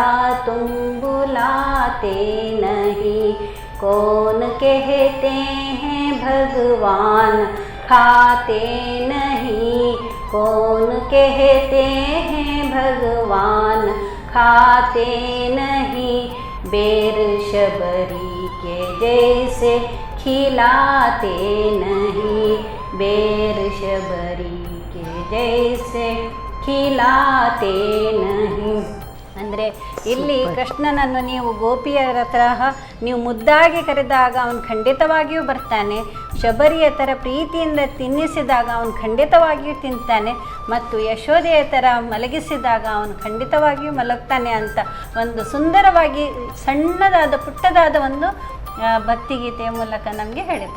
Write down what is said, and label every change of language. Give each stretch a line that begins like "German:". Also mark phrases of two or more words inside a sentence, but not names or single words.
Hindi: तुम बुलाते नहीं, कौन कहते हैं भगवान खाते नहीं, कौन कहते हैं भगवान खाते नहीं, बेर शबरी के जैसे खिलाते नहीं, बेर शबरी के जैसे खिलाते नहीं.
Kannada: ಅಂದರೆ ಇಲ್ಲಿ ಕೃಷ್ಣನನ್ನು ನೀವು ಗೋಪಿಯರ ತರಹ ನೀವು ಮುದ್ದಾಗಿ ಕರೆದಾಗ ಅವನು ಖಂಡಿತವಾಗಿಯೂ ಬರ್ತಾನೆ, ಶಬರಿಯ ಥರ ಪ್ರೀತಿಯಿಂದ ತಿನ್ನಿಸಿದಾಗ ಅವನು ಖಂಡಿತವಾಗಿಯೂ ತಿಂತಾನೆ, ಮತ್ತು ಯಶೋದೆಯ ಥರ ಮಲಗಿಸಿದಾಗ ಅವನು ಖಂಡಿತವಾಗಿಯೂ ಮಲಗ್ತಾನೆ ಅಂತ ಒಂದು ಸುಂದರವಾಗಿ ಸಣ್ಣದಾದ ಪುಟ್ಟದಾದ ಒಂದು ಭಕ್ತಿಗೀತೆಯ ಮೂಲಕ ನಮಗೆ ಹೇಳಿದ್ದಾರೆ.